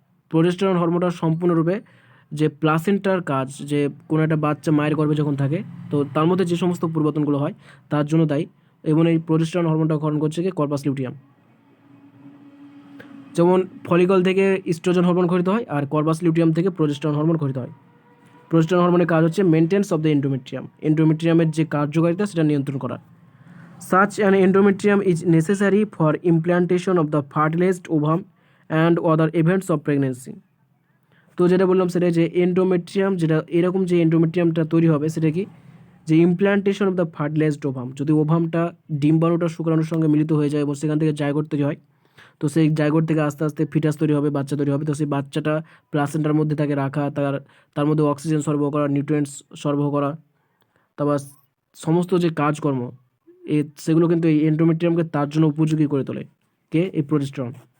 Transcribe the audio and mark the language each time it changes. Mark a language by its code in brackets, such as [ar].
[bn] Progesterone হরমোনটা সম্পূর্ণরূপে যে প্লাসেন্টার কাজ, যে কোনো একটা বাচ্চা মায়ের গর্ভে যখন থাকে তো তার মধ্যে যে সমস্ত পরিবর্তনগুলো হয় তার জন্য দায়ী। এবং এই প্রোজেস্টেরন হরমোনটা ক্ষরণ করছে কি কর্পাস লিউটিয়াম। যেমন ফলিকল থেকে ইস্ট্রোজেন হরমোন ক্ষরিত হয়, আর কর্পাস লিউটিয়াম থেকে প্রোজেস্টেরন হরমোন ক্ষরিত হয়। প্রোজেস্টেরন হরমোনের কাজ হচ্ছে [en] maintenance of the endometrium, [bn] এন্ডোমেট্রিয়ামের যে কার্যকারিতা সেটা নিয়ন্ত্রণ করা। [en] Such an endometrium is necessary for implantation of the fertilized ovum and other events of pregnancy. [bn] তো যেটা বললাম সেটা যে এন্ডোমেট্রিয়াম, যেটা এরকম যে এন্ডোমেট্রিয়ামটা তৈরি হবে সেটা কি, যে [en] implantation of the fertilised ovum, [bn] যদি ওভামটা ডিম্বাণুটা শুক্রাণুর সঙ্গে মিলিত হয়ে যায় এবং সেখান থেকে জাইগোট তৈরি হয়, তো সেই জাইগোট থেকে আস্তে আস্তে ফিটাস তৈরি হবে, বাচ্চা তৈরি হবে। তো সেই বাচ্চাটা প্লাসেন্টার মধ্যে তাকে রাখা, তার মধ্যে অক্সিজেন সরবরাহ করা, নিউট্রিয়েন্টস সরবরাহ করা, তারপর সমস্ত যে কাজকর্ম সেগুলো কিন্তু এই এন্ডোমেট্রিয়ামকে তার জন্য উপযোগী করে তোলে, কে, এই প্রোজেস্টেরন।